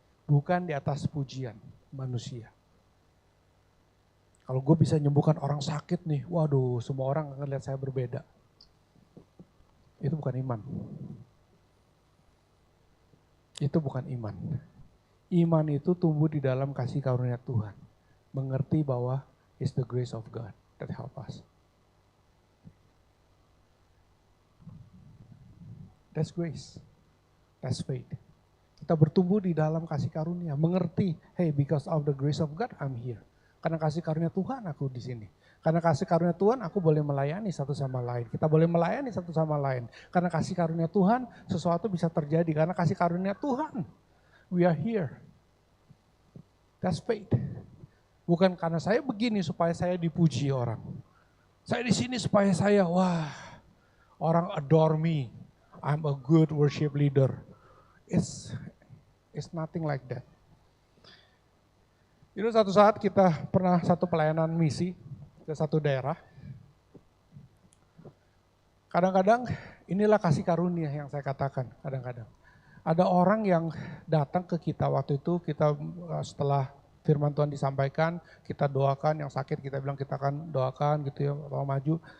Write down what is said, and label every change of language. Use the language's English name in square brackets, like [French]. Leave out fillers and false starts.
[Indonesian] Bukan di atas pujian manusia. Kalau gue bisa nyembuhkan orang sakit nih, waduh semua orang akan lihat saya berbeda. Itu bukan iman. Itu bukan iman. Iman itu tumbuh di dalam kasih karunia Tuhan. mengerti bahwa [English] it's the grace of God that help us. That's grace. That's faith. [Indonesian] Kita bertumbuh di dalam kasih karunia, mengerti, [English] hey, because of the grace of God I'm here. [Indonesian] Karena kasih karunia Tuhan aku di sini. Karena kasih karunia Tuhan aku boleh melayani satu sama lain. Kita boleh melayani satu sama lain. Karena kasih karunia Tuhan sesuatu bisa terjadi. Karena kasih karunia Tuhan [English] we are here. That's faith. [Indonesian] Bukan karena saya begini supaya saya dipuji orang. Saya di sini supaya saya, wah, orang [English] adore me. I'm a good worship leader. It's nothing like that. [Indonesian] Itu satu saat kita pernah satu pelayanan misi ke satu daerah. Kadang-kadang inilah kasih karunia yang saya katakan kadang-kadang. Ada orang yang datang ke kita waktu itu, kita setelah firman Tuhan disampaikan, kita doakan, yang sakit kita bilang kita akan doakan gitu ya, kalau maju.